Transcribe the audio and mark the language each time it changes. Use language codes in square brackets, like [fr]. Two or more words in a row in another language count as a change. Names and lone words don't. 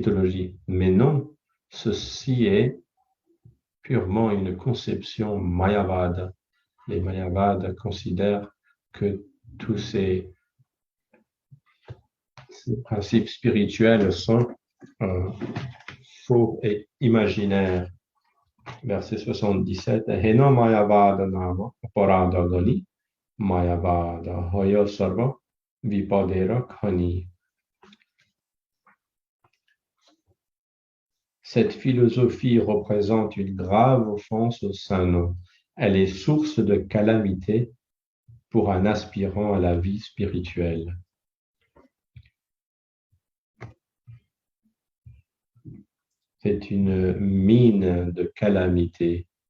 [fr] » Mais non, ceci est purement une conception mayavada. Les Mayavades considèrent que tous ces principes spirituels sont faux et imaginaires. Verset 77. [bn] হেন মায়াবাদ নাম অপরাধ গণি মায়াবাদ হয় সর্ব বিপদের খনি. [fr] Cette philosophie représente une grave offense au Saint-Nom. Elle est source de calamité pour un aspirant à la vie spirituelle. C'est une mine de calamité.